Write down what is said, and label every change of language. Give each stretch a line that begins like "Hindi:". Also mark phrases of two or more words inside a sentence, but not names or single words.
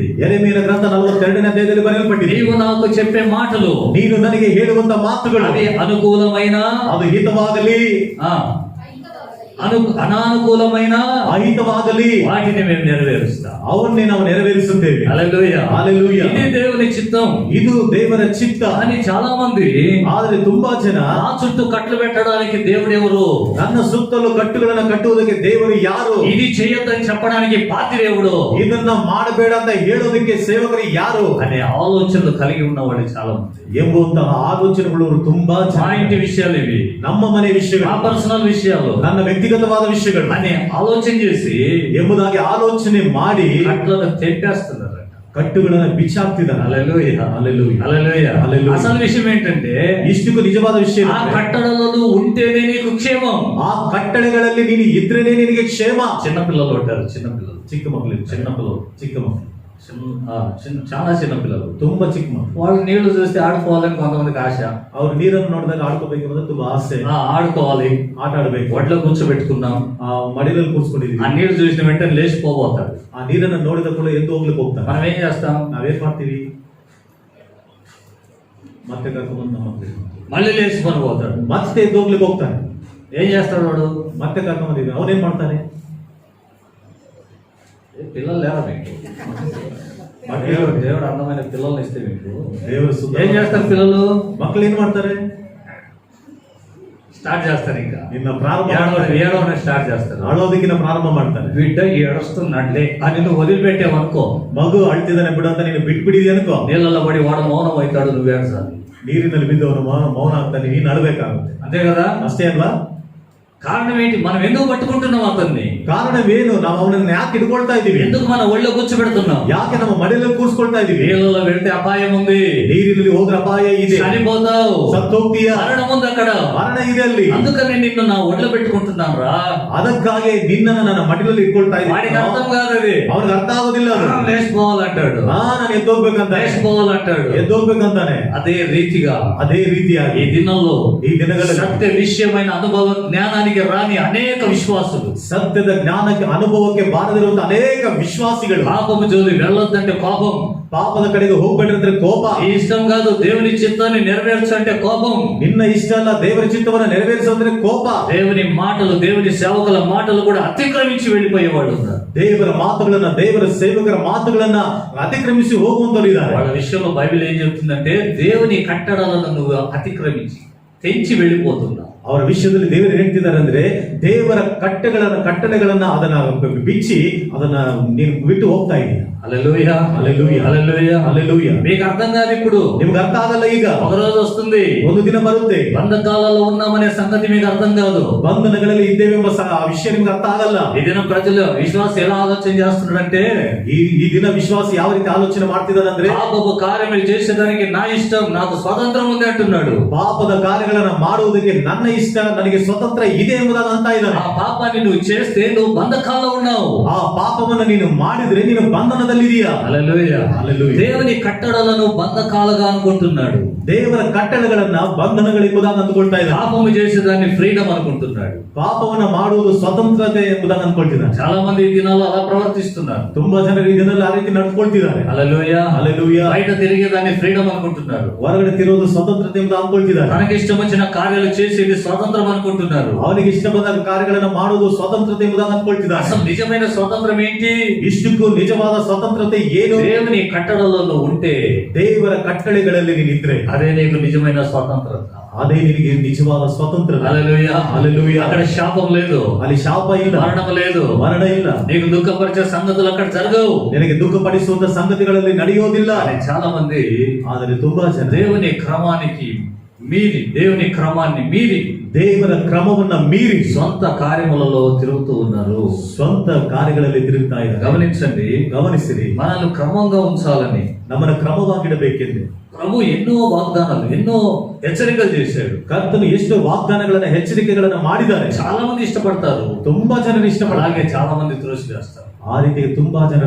Kannada: ಯೆರೆಮೀಯನ ಗ್ರಂಥ 42ನೇ ಅಧ್ಯಾಯದಲ್ಲಿ ಬರೆಯಲ್ಪಟ್ಟಿದೆ,
Telugu: నీవు నాకు చెప్పే మాటలు,
Kannada: ನೀನು ನನಗೆ ಹೇಳುವಂತ ಮಾತುಗಳು,
Telugu: అది అనుకూలమైన,
Kannada: ಅದು ಹಿತವಾಗಲಿ,
Telugu: అనానుకూలమైన,
Kannada: ಅಹಿತವಾಗಲಿ,
Telugu: వాటిని మేము నెరవేరుస్తాం.
Kannada: ಅವನ್ನೇ ನಾವು ನೆರವೇರಿಸುತ್ತೇವೆ.
Telugu: హల్లెలూయా. హల్లెలూయా. ఇది దేవుని చిత్తం.
Kannada: ಇದು ದೇವರ ಚಿತ್ತ.
Telugu: కానీ చాలా మంది
Kannada: ಆದರೆ ತುಂಬಾ ಜನ,
Telugu: నా చుట్టూ కట్లు పెట్టడానికి దేవుడు ఎవరు,
Kannada: ನನ್ನ ಸುತ್ತಲೂ ಕಟ್ಟುಗಳನ್ನ ಕಟ್ಟುವುದಕ್ಕೆ ದೇವರು ಯಾರು,
Telugu: ఇది చేయొద్దని చెప్పడానికి పాత్రుడెవడు,
Kannada: ಇದನ್ನ ಮಾಡಬೇಡ ಅಂತ ಹೇಳೋದಕ್ಕೆ ಸೇವಕರು ಯಾರು
Telugu: అనే ఆలోచనలు కలిగి ఉన్నవాళ్ళు చాలా మంది.
Kannada: ಎಂಬುವಂತಹ ಆಲೋಚನೆಗಳು ತುಂಬಾ
Telugu: మా
Kannada: ಜನ.
Telugu: ఇంటి విషయాలు ఇవి,
Kannada: ನಮ್ಮ ಮನೆ
Telugu: మా
Kannada: ವಿಷಯಗಳು,
Telugu: పర్సనల్ విషయాలు
Kannada: ನನ್ನ ವ್ಯಕ್ತಿಗತವಾದ ವಿಷಯಗಳು
Telugu: అని ఆలోచన చేసి
Kannada: ಎಂಬುದಾಗಿ ಆಲೋಚನೆ ಮಾಡಿ
Telugu: కట్లను తెంపేస్తున్నారట,
Kannada: ಕಟ್ಟುಗಳನ್ನ ಬಿಚ್ಚಾಕ್ತಿದ್ದಾರೆ.
Telugu: హల్లెలూయా. హల్లెలూయా. హల్లెలూయా. హల్లెలూయా. అసలు విషయం ఏంటంటే,
Kannada: ಇಷ್ಟಕ್ಕೂ ನಿಜವಾದ ವಿಷಯ
Telugu: ఆ కట్టడలలో ఉంటేనే నీకు క్షేమం.
Kannada: ಆ ಕಟ್ಟಳೆಗಳಲ್ಲಿ ನೀನು ಇದ್ರೇನೆ ನಿನಗೆ ಕ್ಷೇಮ.
Telugu: చిన్నపిల్లలు ఉంటారు, చిన్నపిల్లలు,
Kannada: ಚಿಕ್ಕ ಮಕ್ಕಳು,
Telugu: చిన్నపిల్లలు
Kannada: ಚಿಕ್ಕ ಮಕ್ಕಳು,
Telugu: చాలా చిన్న పిల్లలు
Kannada: ತುಂಬಾ ಚಿಕ್ಕ ಮಕ್ಕಳು.
Telugu: వాళ్ళు నీళ్లు చూస్తే ఆడుకోవాలని కొంతమందికి ఆశ.
Kannada: ಅವ್ರು ನೀರನ್ನು ನೋಡಿದಾಗ ಆಡ್ಕೋಬೇಕು ಅನ್ನೋದು ತುಂಬಾ ಆಸೆ.
Telugu: ఆడుకోవాలి,
Kannada: ಆಟ ಆಡ್ಬೇಕು.
Telugu: ఒడ్లో కూర్చోబెట్టుకున్నాం,
Kannada: ಆ ಮಡಿಲಲ್ಲಿ ಕೂರ್ಸ್ಕೊಂಡಿದೀವಿ.
Telugu: ఆ నీళ్లు చూసిన వెంటనే లేచిపోబోతాడు.
Kannada: ಆ ನೀರನ್ನು ನೋಡಿದ ಕೂಡ ಎದ್ದು ಹೋಗ್ಲಿಕ್ಕೆ ಹೋಗ್ತಾರೆ.
Telugu: మనం ఏం చేస్తాం?
Kannada: ನಾವೇನ್ ಮಾಡ್ತೀವಿ? ಮತ್ತೆ ಕರ್ಕೊಂಡ್ಬಂದು ನಮ್ಮ ಮಕ್ಕಳಿಗೆ
Telugu: మళ్ళీ లేచిపోని పోతాడు.
Kannada: ಮತ್ತೆ ಎದ್ದು ಹೋಗ್ಲಿಕ್ಕೆ ಹೋಗ್ತಾನೆ.
Telugu: ఏం చేస్తాడు వాడు?
Kannada: ಮತ್ತೆ ಕರ್ಕೊಂಡ್ಬಂದಿದ್ವಿ, ಅವನೇನ್ ಮಾಡ್ತಾನೆ?
Telugu: పిల్లలు లేరా మీకు? దేవుడు అందమైన పిల్లల్ని ఇస్తే మీకు
Kannada: ದೇವರು
Telugu: ఏం చేస్తారు పిల్లలు?
Kannada: ಮಕ್ಕಳು ಏನ್ ಮಾಡ್ತಾರೆ?
Telugu: స్టార్ట్ చేస్తారు. ఇంకా
Kannada: ನಿನ್ನ ಪ್ರಾರಂಭ
Telugu: ఏడవనే స్టార్ట్ చేస్తారు.
Kannada: ಅಳೋದಕ್ಕಿಂತ ಪ್ರಾರಂಭ ಮಾಡ್ತಾರೆ.
Telugu: బిడ్డ ఏడుస్తున్నట్లే అని నువ్వు వదిలిపెట్టావనుకో,
Kannada: ಮಗು ಅಳ್ತಿದ್ದಾನೆ ಬಿಡು ಅಂತ ನೀನು ಬಿಟ್ಬಿಡಿದಿ ಅನ್ಕೋ,
Telugu: నీళ్ళలో పడి వాడు మౌనం అవుతాడు, నువ్వు ఏడ్చాలి.
Kannada: ನೀರಿನಲ್ಲಿ ಬಿದ್ದವನು ಮೌನ ಆಗ್ತಾನೆ, ನೀನು ಅಳಬೇಕಾಗುತ್ತೆ.
Telugu: అంతే కదా?
Kannada: ಅಷ್ಟೇ ಅಲ್ವಾ?
Telugu: కారణం ఏంటి? మనం ఎందుకు పట్టుకుంటున్నాం అతన్ని?
Kannada: ಕಾರಣವೇನು? ನಾವು ಅವನನ್ನ ಯಾಕೆ ಹಿಡ್ಕೊಳ್ತಾ ಇದೀವಿ?
Telugu: ఎందుకు మన ఒళ్ళో కూర్చోబెడుతున్నాం?
Kannada: ಯಾಕೆ ನಮ್ಮ ಮಡಿಲಲ್ಲಿ ಕೂರ್ಸ್ಕೊಳ್ತಾ ಇದೀವಿ?
Telugu: నీళ్ళలో వెళ్తే అపాయం ఉంది,
Kannada: ನೀರಿನಲ್ಲಿ ಹೋದ್ರೆ ಅಪಾಯ ಇದೆ,
Telugu: చనిపోతావు,
Kannada: ಸತ್ತೋಗ್ತೀಯ,
Telugu: మరణం ఉంది అక్కడ,
Kannada: ಮರಣ ಇದೆ ಅಲ್ಲಿ.
Telugu: అందుకని నిన్ను నా ఒళ్ళో పెట్టుకుంటున్నాను రా.
Kannada: ಅದಕ್ಕಾಗಿ ನಿನ್ನನ್ನು ನನ್ನ ಮಡಿಲಲ್ಲಿ ಇಟ್ಕೊಳ್ತಾ
Telugu: వాడికి
Kannada: ಇದ್ದೀನಿ.
Telugu: అర్థం కాదు అది.
Kannada: ಅವ್ರಿಗೆ ಅರ್ಥ ಆಗೋದಿಲ್ಲ ಅದು.
Telugu: లేచిపోవాలంటాడు,
Kannada: ನಾನು ಎದ್ದೋಗ್ಬೇಕಂತ,
Telugu: లేచిపోవాలంటాడు.
Kannada: ಎದ್ದೋಗ್ಬೇಕಂತಾನೆ.
Telugu: అదే రీతిగా
Kannada: ಅದೇ ರೀತಿಯಾಗಿ
Telugu: ఈ దినంలో
Kannada: ಈ ದಿನಗಳಲ್ಲಿ
Telugu: సత్య విషయమైన అనుభవ జ్ఞానానికి రాని అనేక విశ్వాసులు,
Kannada: ಸತ್ಯದ ಜ್ಞಾನಕ್ಕೆ ಅನುಭವಕ್ಕೆ ಬಾರದಿರುವಂತ ಅನೇಕ ವಿಶ್ವಾಸಿಗಳು
Telugu: పాపము జోలి వెళ్ళొద్దంటే కోపం,
Kannada: ಪಾಪದ ಕಡೆಗೆ ಹೋಗ್ಬೇಡ್ರಂದ್ರೆ ಕೋಪ,
Telugu: ఈ ఇష్టం కాదు దేవుని చిత్తాన్ని నెరవేర్చంటే కోపం,
Kannada: ನಿನ್ನ ಇಷ್ಟ ಅಲ್ಲ ದೇವರ ಚಿತ್ತವನ್ನ ನೆರವೇರಿಸೋದ್ರೆ ಕೋಪ,
Telugu: దేవుని మాటలు దేవుని సేవకుల మాటలు కూడా అతిక్రమించి వెళ్ళిపోయేవాళ్ళు ఉన్నారు.
Kannada: ದೇವರ ಮಾತುಗಳನ್ನ ದೇವರ ಸೇವಕರ ಮಾತುಗಳನ್ನ ಅತಿಕ್ರಮಿಸಿ ಹೋಗುವಂತವ್ರು ಇದ್ದಾರೆ.
Telugu: వాళ్ళ విషయంలో బైబిల్ ఏం చెప్తుందంటే దేవుని కట్టడాలను నువ్వు అతిక్రమించి తెంచి వెళ్ళిపోతున్నావు.
Kannada: ಅವರ ವಿಷಯದಲ್ಲಿ ದೇವರು ಹೇಳ್ತಿದ್ದಾರೆ ಅಂದ್ರೆ ದೇವರ ಕಟ್ಟಳೆಗಳನ್ನ ಅದನ್ನ ಬಿಚ್ಚಿ ಅದನ್ನ ನೀನು ಬಿಟ್ಟು ಹೋಗ್ತಾ ಇದೀಯ.
Telugu: హల్లెలూయా, హల్లెలూయా, హల్లెలూయా, హల్లెలూయా. మీకు అర్థం కాదు ఇప్పుడు,
Kannada: ನಿಮ್ಗೆ ಅರ್ಥ ಆಗಲ್ಲ. ಈಗ
Telugu: ఒక రోజు వస్తుంది,
Kannada: ಒಂದು ದಿನ ಬರುತ್ತೆ,
Telugu: బంధకాలలో ఉన్నామనే సంగతి మీకు అర్థం కాదు,
Kannada: ಬಂಧನಗಳಲ್ಲಿ ಇದ್ದೇವೆಂಬ ಆ ವಿಷಯ ನಿಮ್ಗೆ ಅರ್ಥ ಆಗಲ್ಲ.
Telugu: ఈ దినం ప్రజలు విశ్వాసం ఎలా ఆలోచన చేస్తున్నాడంటే,
Kannada: ಈ ದಿನ ವಿಶ್ವಾಸ ಯಾವ ರೀತಿ ಆಲೋಚನೆ ಮಾಡ್ತಿದ್ದಾನಂದ್ರೆ,
Telugu: పాపపు కార్యములు చేసేదానికి నా ఇష్టం, నాకు స్వాతంత్రం ఉంది అంటున్నాడు.
Kannada: ಪಾಪದ ಕಾರ್ಯಗಳನ್ನ ಮಾಡುವುದಕ್ಕೆ ನನ್ನ ಇಷ್ಟ, ನನಗೆ ಸ್ವತಂತ್ರ ಇದೆ ಎಂಬುದಾಗಿ ಅಂತ ಇದ್ದಾನೆ.
Telugu: ఆ పాపాన్ని నువ్వు చేస్తే నువ్వు బంధకాల్లో ఉన్నావు.
Kannada: ಆ ಪಾಪವನ್ನು ನೀನು ಮಾಡಿದ್ರೆ ನೀನು ಬಂಧನದಲ್ಲಿದೀಯಾ.
Telugu: హల్లెలూయా, హల్లెలూయా. దేవుని కట్టడలను బంధకాలుగా అనుకుంటున్నాడు,
Kannada: ದೇವರ ಕಟ್ಟಳೆಗಳನ್ನ ಬಂಧನಗಳೆಂಬುದಾಗಿ ಅಂದುಕೊಳ್ತಾ ಇದ್ದಾನೆ.
Telugu: పాపము చేసేదాన్ని ఫ్రీడమ్ అనుకుంటున్నాడు.
Kannada: ಪಾಪವನ್ನ ಮಾಡುವುದು ಸ್ವತಂತ್ರತೆ ಎಂಬುದಾಗಿ ಅಂದ್ಕೊಳ್ತಿದ್ದಾನೆ.
Telugu: చాలా మంది ఈ దినాల్లో అలా ప్రవర్తిస్తున్నారు.
Kannada: ತುಂಬಾ ಜನರು ಇದನ್ನೆಲ್ಲ ಆ ರೀತಿ ನಡ್ಕೊಳ್ತಿದ್ದಾರೆ.
Telugu: హల్లెలూయా, హల్లెలూయా. బయట తిరిగేదాన్ని ఫ్రీడమ్ అనుకుంటున్నారు,
Kannada: ಹೊರಗಡೆ ತಿರುವುದು ಸ್ವತಂತ್ರತೆ ಎಂಬುದಾಗಿ ಅಂದ್ಕೊಳ್ತಿದ್ದಾರೆ.
Telugu: తనకి ఇష్టం వచ్చిన కార్యాలు చేసేది స్వాతంత్రం అనుకుంటున్నారు.
Kannada: ಅವನಿಗೆ ಇಷ್ಟ ಬಂದ ಕಾರ್ಯಗಳನ್ನ ಮಾಡುವುದು ಸ್ವತಂತ್ರತೆ ಎಂಬುದಾಗಿ ಅಂದ್ಕೊಳ್ತಿದ್ದಾರೆ.
Telugu: అసలు నిజమైన స్వాతంత్రం ఏంటి?
Kannada: ಇಷ್ಟಕ್ಕೂ ನಿಜವಾದ ಸ್ವತಂತ್ರತೆ ಏನು?
Telugu: దేవుని కట్టడలలో ఉంటే
Kannada: ದೇವರ ಕಟ್ಟಳೆಗಳಲ್ಲಿ ನೀನಿದ್ರೆ
Telugu: అదే నీకు నిజమైన స్వాతంత్రత.
Kannada: ಅದೇ ನಿನಗೆ ನಿಜವಾದ ಸ್ವತಂತ್ರತೆ.
Telugu: హల్లెలూయా, హల్లెలూయా. అక్కడ శాపం లేదు,
Kannada: ಅಲ್ಲಿ ಶಾಪ ಇಲ್ಲ,
Telugu: మరణం లేదు,
Kannada: ಮರಣ ಇಲ್ಲ,
Telugu: నీకు దుఃఖపరిచే సంగతులు అక్కడ జరగవు.
Kannada: ನಿನಗೆ ದುಃಖ ಪಡಿಸುವಂತ ಸಂಗತಿಗಳಲ್ಲಿ ನಡೆಯೋದಿಲ್ಲ.
Telugu: కానీ చాలా మంది
Kannada: ಆದರೆ ತುಂಬಾ ಜನ
Telugu: దేవుని క్రమానికి మీరి, దేవుని క్రమాన్ని మీరి
Kannada: ದೇವರ ಕ್ರಮವನ್ನ ಮೀರಿ
Telugu: సొంత కార్యములలో తిరుగుతూ ఉన్నారు.
Kannada: ಸ್ವಂತ ಕಾರ್ಯಗಳಲ್ಲಿ ತಿರುಗ್ತಾ ಇದ್ದಾರೆ.
Telugu: గమనించండి,
Kannada: ಗಮನಿಸಿರಿ,
Telugu: మనల్ని క్రమంగా ఉంచాలని
Kannada: ನಮ್ಮನ್ನ ಕ್ರಮವಾಗಿಡಬೇಕೆಂದು
Telugu: ప్రభు ఎన్నో వాగ్దానాలు, ఎన్నో హెచ్చరికలు చేశాడు.
Kannada: ಕರ್ತನು ಎಷ್ಟು ವಾಗ್ದಾನಗಳನ್ನ ಎಚ್ಚರಿಕೆಗಳನ್ನ ಮಾಡಿದ್ದಾರೆ.
Telugu: చాలా మంది ఇష్టపడతారు,
Kannada: ತುಂಬಾ ಜನರು ಇಷ್ಟಪಡ,
Telugu: అలాగే చాలా మంది త్రోసి చేస్తారు.
Kannada: ಆ ರೀತಿ ತುಂಬಾ ಜನರು